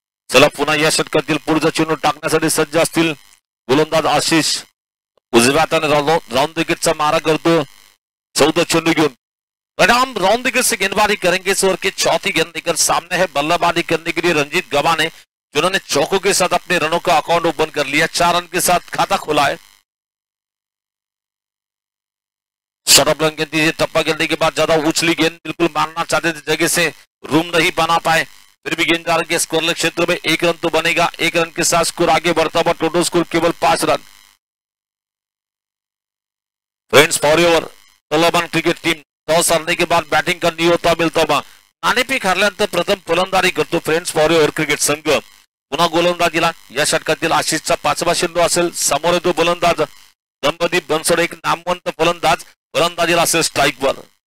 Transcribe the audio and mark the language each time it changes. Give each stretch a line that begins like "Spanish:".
Marathi: चला पुन्हा या षटकातील पुढचा चेंडू टाकण्यासाठी सज्ज असतील गोलंदाज आशिष। उजव्या हाताने राउंड विकेटचा मारा करतो 14 चेंडू घेऊन।
Hindi: मैदान राउंड विकेट से गेंदबाजी करेंगे इस ओवर की चौथी गेंद लेकर सामने है बल्लेबाजी करने के लिए रणजीत गव्हाणे, जिन्होंने चौकों के साथ अपने रनों का अकाउंट ओपन कर लिया, 4 रन के साथ खाता खुला है। शॉर्ट रन गेंद टप्पा गिरने के बाद ज्यादा उछली गेंद बिल्कुल मारना चाहते थे, जगह से रूम नहीं बना पाए, फिर भी गेंद जा रही है स्कोरलेस क्षेत्र में। 1 रन तो बनेगा, 1 रन के साथ स्कोर आगे बढ़ता हुआ टोटल स्कोर केवल 5 run. Friends forever 11 cricket team toss हारने के बाद बैटिंग करनी होता मिळतो।
Marathi: नाणेफेक हारल्यानंतर प्रथम फलंदाजी करतो फ्रेंड्स फॉरएव्हर क्रिकेट संघ। पुन्हा गोलंदाजीला या षटकातील आशिषचा 5वा चेंडू असेल। समोर येतो गोलंदाज दंपदीप बनसोडे, एक नामवंत फलंदाज, गोलंदाजीला असेल स्ट्राईकवर।